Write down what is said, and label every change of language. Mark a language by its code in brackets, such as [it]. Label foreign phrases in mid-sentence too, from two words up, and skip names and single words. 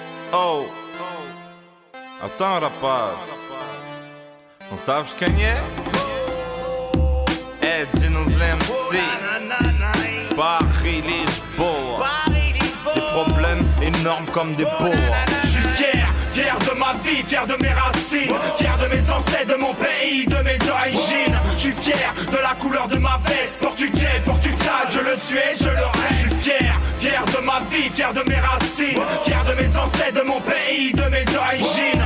[pt] Oh, attends rapaz, não sabes quem é? É Dinos MC, Paris, Lisboa. [fr] Des problèmes énormes comme des boas. Je suis fier de ma vie, fier de mes racines, fier de mes ancêtres, de mon pays, de mes origines. Je suis fier de la couleur de ma veste, portugais, Portugal, je le suis et je le reste. Je suis fier de ma vie, fier de mes racines, fier de mes ancêtres, de mon pays, de mes origines.